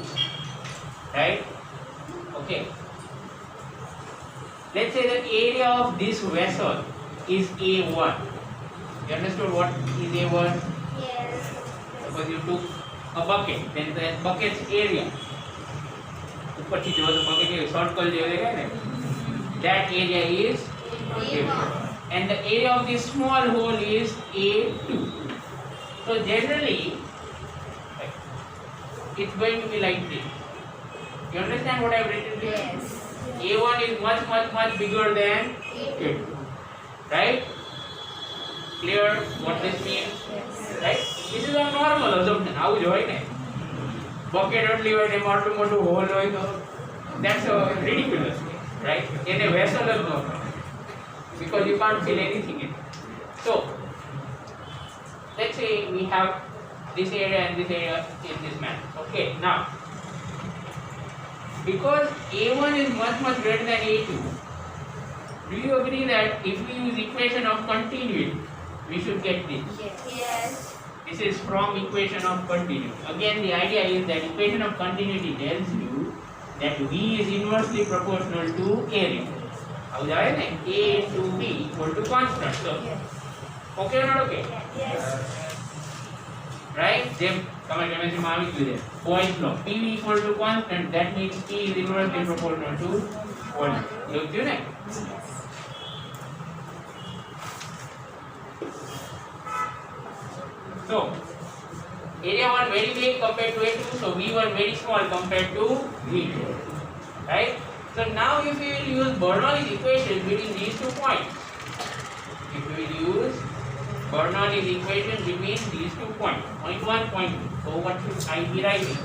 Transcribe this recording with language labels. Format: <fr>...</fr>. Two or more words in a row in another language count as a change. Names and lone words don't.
<en>Right? Okay. Let's say the area of this vessel is A1. You understood what is A1? Yes. Suppose you took a bucket, then that bucket's area.</en> <hi>ऊपर जो</hi> <en>the bucket</en> <hi>है circle जो है ना,</hi> <en>that area is A1. And the area of this small hole is A2. So generally, it's going to be like this. You understand what I have written here? Yes. A1 is much bigger than A2. Right? Clear what this means? Yes. Right? This is a normal assumption.</en> <gu>આવું જ હોય ને.</gu> <en>Bucket only</en> <gu>હોય ને મોટું hole હોય તો</gu> <en>that's a ridiculous thing. Right?</en> <gu>એને vessel જ ન હોય.</gu> <en>Because you can't fill anything in it. So, let's say we have this area and this area in this manner. Okay, now, because A1 is much greater than A2, do you agree that if we use equation of continuity, we should get this? Yes. This is from equation of continuity. Again, the idea is that equation of continuity tells you that V is inversely proportional to area. How is it? A into B equal to constant. So, okay or not okay? Yes. Right? Then, come on, chemistry</en> <gu>માં આવી ગયું છે.</gu> <en>Point law. PV equal to constant. That means P is inversely proportional to volume.</en> <gu>એવું થયું ને?</gu> <en>So, area 1 very big compared to A2, so V1 very small compared to V2. Right? So now if we will use Bernoulli's equation between these 2 points, if we will use Bernoulli's equation between these 2 points, point 1, point 2, so what should I be writing?</en>